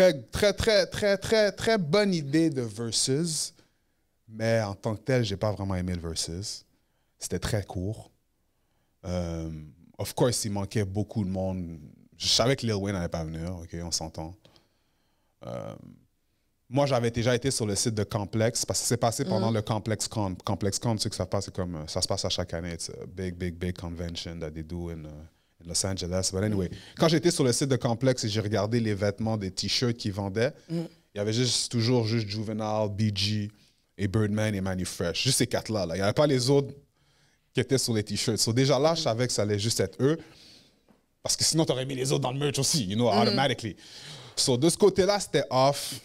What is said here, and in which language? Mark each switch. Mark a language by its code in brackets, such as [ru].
[fr] très bonne idée de Versus, mais en tant que tel, j'ai pas vraiment aimé le Versus. C'était très court. [en] Of course, [fr] il manquait beaucoup de monde. Je savais que Lil Wayne n'allait pas venir, OK, on s'entend. Moi, j'avais déjà été sur le site de Complex, parce que c'est passé pendant le Complex Con. Complex Con, tu sais que ça se passe à chaque année. [en] It's a big convention that they do in Los Angeles. But anyway, [fr] quand j'étais sur le site de Complex et j'ai regardé les vêtements, des t-shirts qu'ils vendaient, il y avait toujours Juvenile, BG et Birdman et Manny Fresh. Juste ces quatre-là. Là. Il n'y avait pas les autres qui étaient sur les t-shirts. So déjà là, je savais que ça allait juste être eux. Parce que sinon, tu aurais mis les autres dans le merch aussi, [en] you know, automatically. [fr] So de ce côté-là, c'était off.